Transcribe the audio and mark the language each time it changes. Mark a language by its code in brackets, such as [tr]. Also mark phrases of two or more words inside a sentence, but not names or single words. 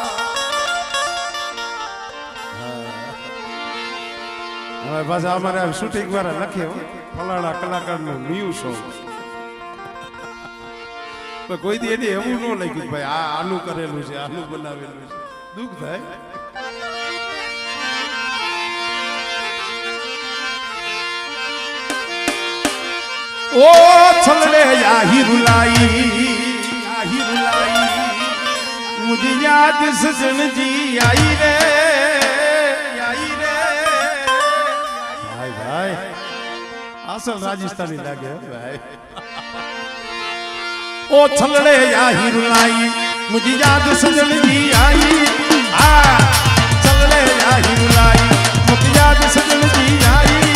[gu] હવે પાછા અમારે શૂટિંગ વાળા લખે ફલાણા કલાકારનું [en] new song. [gu] કોઈ દી એને એવું ન લાગ્યું ભાઈ આનું કરેલું છે, આનું બનાવેલું છે. દુઃખ થાય. [raj] ओ छलड़े याही रुलाई मुझे याद सजन जी आई रे भाई भाई असल राजस्थानी लगे भाई ओ छलड़े याही रुलाई मुझे याद सजन जी आई छलड़े याही रुलाई मुझे याद सजन जी आई